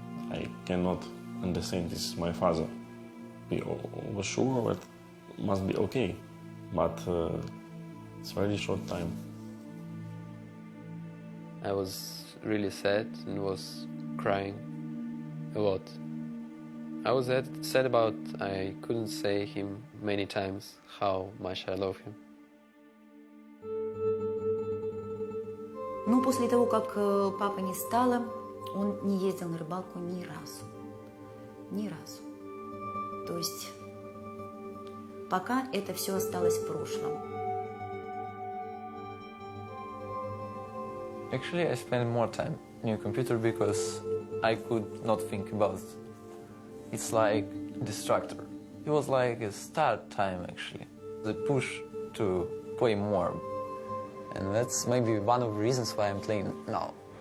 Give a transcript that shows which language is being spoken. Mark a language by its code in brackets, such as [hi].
[en] I cannot understand, this is my father. We were sure it must be okay, but it's a very short time. I was really sad and was crying a lot. I was sad about I couldn't say him many times how much I love him. [ru] Но после того, как папы не стало, он не ездил на рыбалку ни разу. Ни разу. То есть пока это все осталось в прошлом. [en] Actually, I spent more time in a computer because I could not think about it. It's like a distractor. It was like a start time, actually. The push to play more. And that's maybe one of the reasons why I'm playing now.